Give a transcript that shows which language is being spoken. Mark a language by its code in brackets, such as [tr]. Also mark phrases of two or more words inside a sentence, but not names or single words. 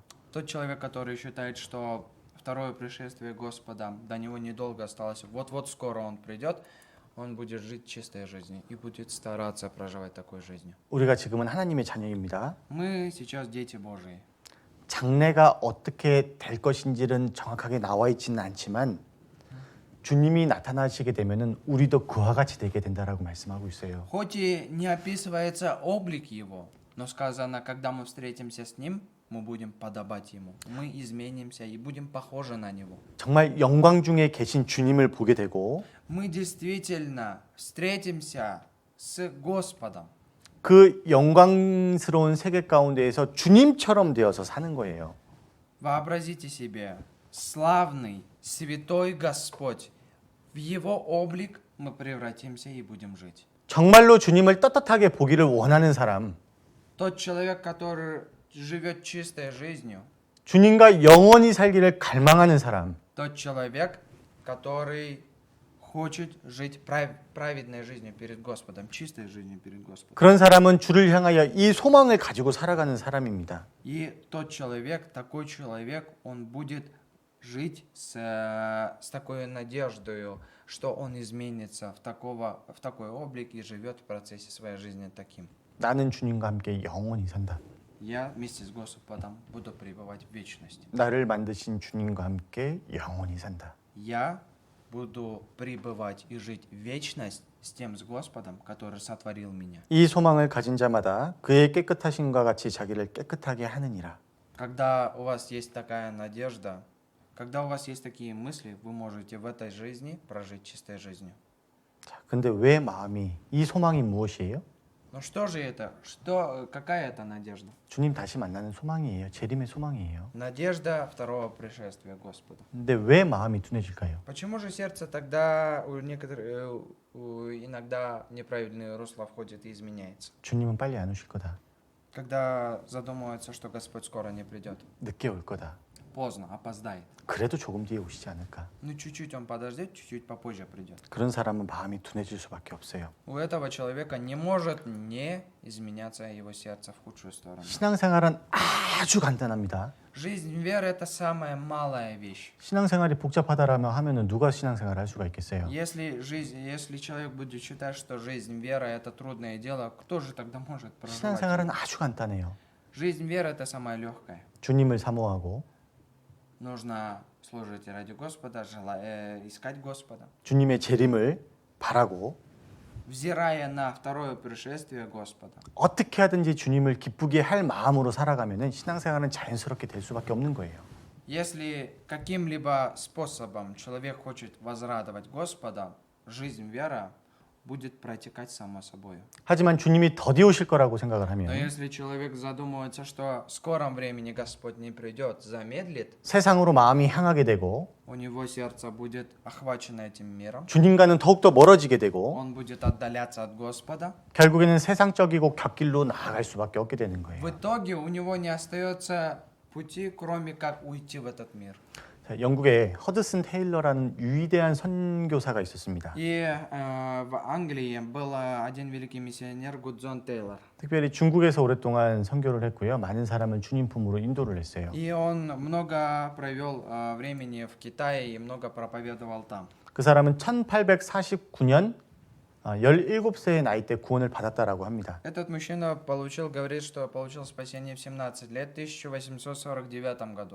[ru] Тот человек, который считает, что второе пришествие Господа, до него недолго осталось, вот-вот скоро он придет, он будет жить чистой жизнью и будет стараться проживать такой жизнью. [ko] 우리가 지금은 하나님의 자녀입니다. [ru] Мы сейчас дети Божии. [ko] 장래가 어떻게 될 것인지는 정확하게 나와 있지는 않지만 주님이 나타나시게 되면은 우리도 그와 같이 되게 된다라고 말씀하고 있어요. [ru] Хоть и не описывается облик его, но сказано, когда мы встретимся с ним, мы будем подобать ему. Мы изменимся и будем похожи на него. [ko] 정말 영광 중에 계신 주님을 보게 되고 [ru] Мы действительно встретимся с Господом. [ko] 그 영광스러운 세계 가운데에서 주님처럼 되어서 사는 거예요. [ru] Вообразите себе, славный, святой Господь, в Его облик мы превратимся и будем жить. [ko] 정말로 주님을 떳떳하게 보기를 원하는 사람, [ru] Тот человек, который живет чистой жизнью, [ko] 주님과 영원히 살기를 갈망하는 사람, [ru] тот человек, который хочет жить праведной жизнью перед Господом, чистой жизнью перед Господом. [ko] 그런 사람은 주를 향하여 이 소망을 가지고 살아가는 사람입니다. [ru] И тот человек, такой человек, он будет жить с такой надеждой, что он изменится в такой облик и живет в процессе своей жизни таким. [ko] 나는 주님과 함께 영원히 산다. [ru] Я вместе с Господом буду пребывать в вечности. [ko] 나를 만드신 주님과 함께 영원히 산다. [ru] Я буду пребывать и жить в вечность с тем, с Господом, который сотворил меня. [ko] 이 소망을 가진 자마다 그의 깨끗하심과 같이 자기를 깨끗하게 하느니라. [ru] Когда у вас есть такая надежда, когда у вас есть такие мысли, вы можете в этой жизни прожить чистой жизнью. [ko] 자, 근데 왜 마음이 이 소망이 무엇이에요? [ru] Но что же это? Какая это надежда? [ko] 주님 다시 만나는 소망이에요. 재림의 소망이에요. [ru] Надежда второго пришествия Господа. [ko] 근데 왜 마음이 둔해질까요? [ru] Почему же сердце тогда у некоторых иногда неправильное русло входит и изменяется? [ko] 주님은 빨리 안 오실 거다. [ru] Когда задумывается, что Господь скоро не придет. [ko] 늦게 올 거다. [ru] Поздно, опоздает. [ko] 그래도 조금 뒤에 오시지 않을까? [ru] Ну, чуть-чуть он подождет, чуть-чуть попозже придет. [ko] 그런 사람은 마음이 둔해질 수밖에 없어요. [ru] У этого человека не может не изменяться его сердце в худшую сторону. [ko] 신앙생활은 아주 간단합니다. [ru] Жизнь веры – это самая малая вещь. [ko] 신앙생활이 복잡하다라면 하면은 누가 신앙생활을 할 수가 있겠어요? [ru] Если человек будет считать, что жизнь веры – это трудное дело, кто же тогда может проживать? [ko] 신앙생활은 아주 간단해요. [ru] Жизнь веры – это самая легкая. [ko] 주님을 사모하고 [ru] Нужно служить ради Господа, искать Господа. [ko] 주님의 재림을 바라고 [ru] взирая на второе пришествие Господа. [ko] 어떻게 하든지 주님을 기쁘게 할 마음으로 살아가면은 신앙생활은 자연스럽게 될 수밖에 없는 거예요. [ru] Если каким-либо способом человек хочет возрадовать Господа, жизнь, вера будет протекать само собой. [ko] 하지만 주님이 더디 오실 거라고 생각을 [ru] Но [ko] 하면 [ru] если человек задумывается, что в скором времени Господь не придет, замедлит, [ko] 세상으로 마음이 향하게 되고 [ru] у него сердце будет охвачено этим миром, [ko] 주님과는 더욱더 멀어지게 되고 [ru] он будет отдаляться от Господа. [ko] 결국에는 세상적이고 갓길로 나아갈 수밖에 없게 되는 거예요. [ru] В итоге у него не остается пути, кроме как уйти в этот мир. [ko] 자, 영국에 허드슨 테일러라는 위대한 선교사가 있었습니다. [ru] И в Англии был один великий миссионер Гудзон Тейлор. [ko] 특별히 중국에서 오랫동안 선교를 했고요. 많은 사람을 주님 품으로 인도를 했어요. [ru] И он много провел времени в Китае и много проповедовал там. [ko] 그 사람은 1849년 17세의 나이 때 구원을 받았다라고 합니다. [ru] Этот мужчина говорит, что получил спасение в 17 лет, в 1849 году.